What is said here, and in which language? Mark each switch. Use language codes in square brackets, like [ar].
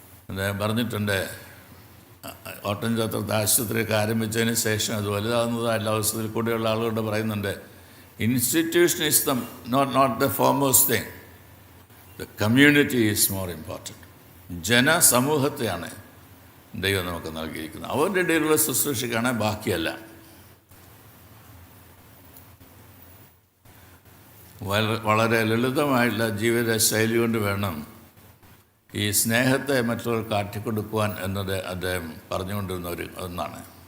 [ml] അദ്ദേഹം പറഞ്ഞിട്ടുണ്ട്, ഓട്ടൻചത്രത്തെ ആശുപത്രിയൊക്കെ ആരംഭിച്ചതിന് ശേഷം അത് വലുതാകുന്നതായുള്ള അവസരത്തിൽ കൂടെയുള്ള ആളുകളോട് പറയുന്നുണ്ട്, [en] institution is not the foremost thing. The community is more important. [ml] ജനസമൂഹത്തെയാണ് ദൈവം നമുക്ക് നൽകിയിരിക്കുന്നത്. അവരുടെ ഇടയിലുള്ള ശുശ്രൂഷയ്ക്കാണ്, ബാക്കിയല്ല. വളരെ ലളിതമായിട്ടുള്ള ജീവിത ശൈലി കൊണ്ട് വേണം ഈ സ്നേഹത്തെ മറ്റുള്ളവർ കാട്ടിക്കൊടുക്കുവാൻ എന്നത് അദ്ദേഹം പറഞ്ഞുകൊണ്ടിരുന്ന ഒന്നാണ്.